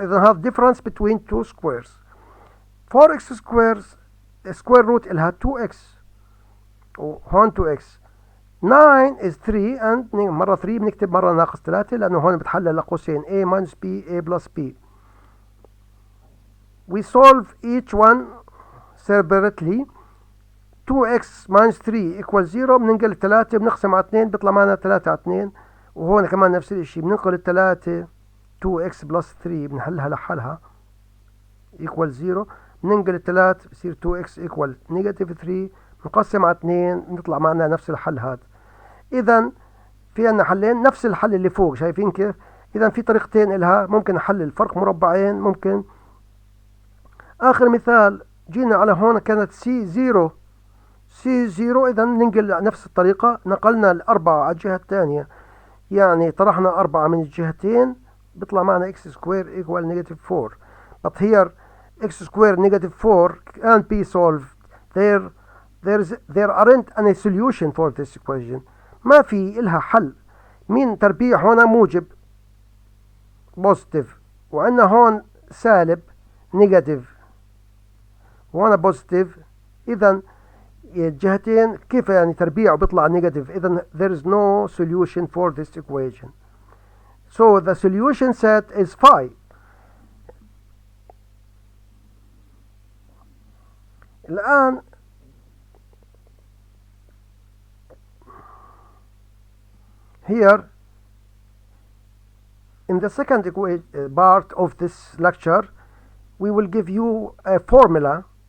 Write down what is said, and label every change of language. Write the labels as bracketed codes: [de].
[en] إذا have difference between two squares. 4x squares square root إلها 2x وهون 2x. 9 is 3 and [ar] مرة 3 بنكتب مرة ناقص 3 لأنه هون بتحلل لقوسين [en] A minus B, A plus B. We solve each one separately. 2x minus 3 equals 0. [ar] بننقل 3 بنقسم على 2 بيطلع معنا 3 على 2. وهون كمان نفس الشيء بننقل 3 [en] 2x plus 3 [ar] بنحلها لحالها [en] equals 0. [ar] بننقل 3 بصير 2x equal negative 3. بنقسم على 2 بنطلع معنا نفس الحل هذا. إذا في عندنا حلين نفس الحل اللي فوق. شايفين كيف؟ إذا في طريقتين إلها. ممكن نحلل فرق مربعين. ممكن آخر مثال جينا على هون كانت C0 إذا ننقل نفس الطريقة. نقلنا الأربعة على الجهة الثانية يعني طرحنا 4 من الجهتين بيطلع معنا x square equal negative 4. [en] but here x square negative 4 can't be solved. there aren't any solution for this equation. [ar] ما في إلها حل. مين تربيع هون موجب بوزيتيف وعندنا هون سالب نيجاتيف وهنا بوزيتيف. إذا الجهتين كيف يعني تربيع وبيطلع نيجاتيف. [en] إذا there is no solution for this equation. so the solution set is phi. الآن here in the second part of this lecture we will give you a formula.